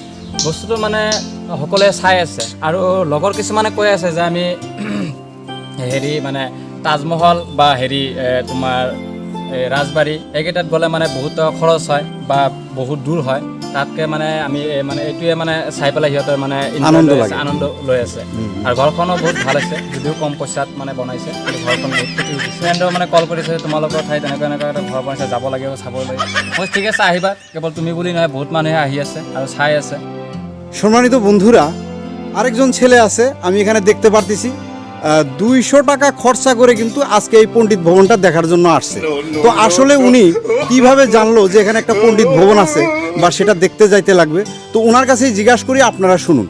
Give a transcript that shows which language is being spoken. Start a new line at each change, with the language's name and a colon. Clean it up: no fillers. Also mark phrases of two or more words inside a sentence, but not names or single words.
Assamese: বস্তুটো মানে সকলোৱে চাই আছে আৰু লগৰ কিছুমানে কৈ আছে যে আমি হেৰি মানে তাজমহল বা হেৰি তোমাৰ ৰাজবাৰী এইকেইটাত গ'লে মানে বহুত খৰচ হয় বা বহুত দূৰ হয়, তাতকৈ মানে আমি মানে এইটোৱে মানে চাই পেলাই সিহঁতে মানে আনন্দ লৈ আছে। আৰু ঘৰখনো বহুত ভাল আছে, যদিও কম পইচাত মানে বনাইছে, কিন্তু ঘৰখন বহুত ক্ষতি হৈছে। ফ্ৰেণ্ডেও মানে কল কৰিছে তোমালোকৰ ঠাইত এনেকুৱা এটা ঘৰ বনাইছে, যাব লাগিব চাবলৈ। মই ঠিক আছে আহিবা, কেৱল তুমি বুলি নহয় বহুত মানুহে আহি আছে আৰু চাই আছে।
Bangla: সম্মানিত বন্ধুরা, আরেকজন ছেলে আছে আমি এখানে দেখতে পারতেছি, 200 টাকা খরচা করে কিন্তু আজকে এই পণ্ডিত ভবনটা দেখার জন্য আসছে। তো আসলে উনি কিভাবে জানলো যে এখানে একটা পণ্ডিত ভবন আছে বা সেটা দেখতে যাইতে লাগবে, তো ওনার কাছেই জিজ্ঞাসা করি, আপনারা শুনুন।